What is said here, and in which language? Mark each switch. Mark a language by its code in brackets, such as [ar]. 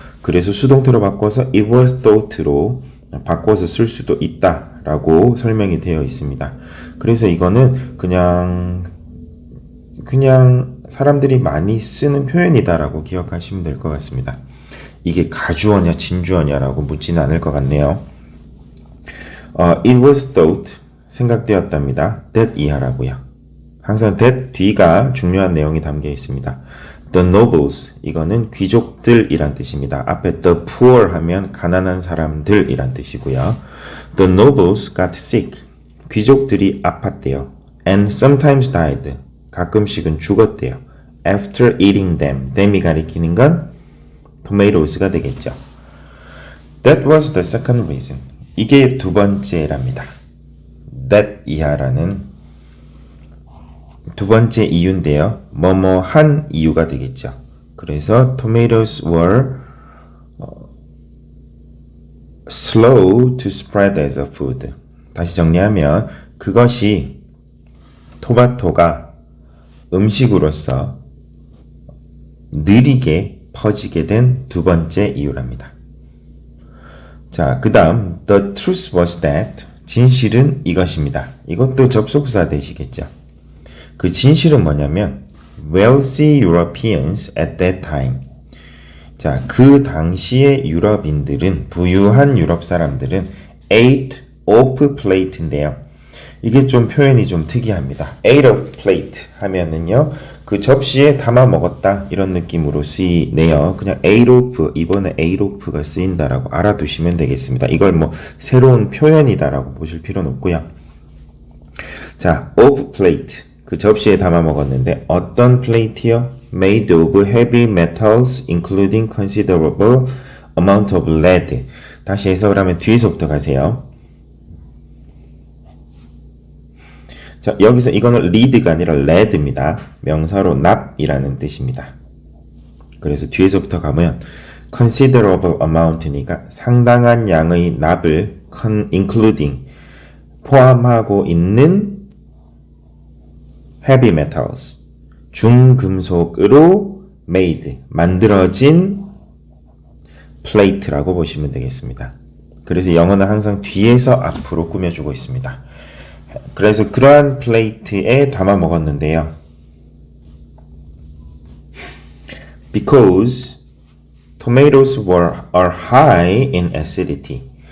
[ko] 그래서 수동태로 바꿔서 [en] it was thought [ko] 로 바꿔서 쓸 수도 있다 라고 설명이 되어 있습니다. 그래서 이거는 그냥 사람들이 많이 쓰는 표현이다 라고 기억하시면 될 것 같습니다. 이게 가주어냐 진주어냐라고 묻지는 않을 것 같네요. [en] It was thought [ko] 생각되었답니다. that 이하라고요. 항상 that 뒤가 중요한 내용이 담겨 있습니다. The nobles 이거는 귀족들이란 뜻입니다. 앞에 the poor 하면 가난한 사람들이란 뜻이고요. [en] The nobles got sick [ko] 귀족들이 아팠대요. [en] And sometimes died [ko] 가끔씩은 죽었대요. [en] After eating them [ko] them이 가리키는 건 tomatos가 되겠죠. [en] That was the second reason [ko] 이게 두 번째랍니다. that 이하라는 두 번째 이유인데요. 뭐뭐한 이유가 되겠죠. 그래서 [en] tomatoes were slow to spread as a food. [ko] 다시 정리하면 그것이 토마토가 음식으로서 느리게 퍼지게 된 두 번째 이유랍니다. 자, 그 다음 [en] the truth was that [ko] 진실은 이것입니다. 이것도 접속사 되시겠죠. 그 진실은 뭐냐면 [en] wealthy Europeans at that time [ko] 자, 그 당시의 유럽인들은 부유한 유럽 사람들은 [en] ate off plate [ko] 인데요. 이게 좀 표현이 좀 특이합니다. ate off plate 하면은요. 그 접시에 담아 먹었다 이런 느낌으로 쓰이네요. 그냥 ate off 이번에 ate off가 쓰인다라고 알아두시면 되겠습니다. 이걸 뭐 새로운 표현이다라고 보실 필요는 없고요. 자, off plate 그 접시에 담아 먹었는데 어떤 플레이트요? [en] Made of heavy metals including considerable amount of lead. [ko] 다시 해석을 하면 뒤에서부터 가세요. 자, 여기서 이거는 lead가 아니라 lead입니다. 명사로 납이라는 뜻입니다. 그래서 뒤에서부터 가면 considerable amount니까 상당한 양의 납을 including 포함하고 있는 heavy metals 중금속으로 made 만들어진 plate라고 보시면 되겠습니다. 그래서 영어는 항상 뒤에서 앞으로 꾸며주고 있습니다. 그래서 그러한 플레이트에 담아 먹었는데요. [en] Because tomatoes are high in acidity.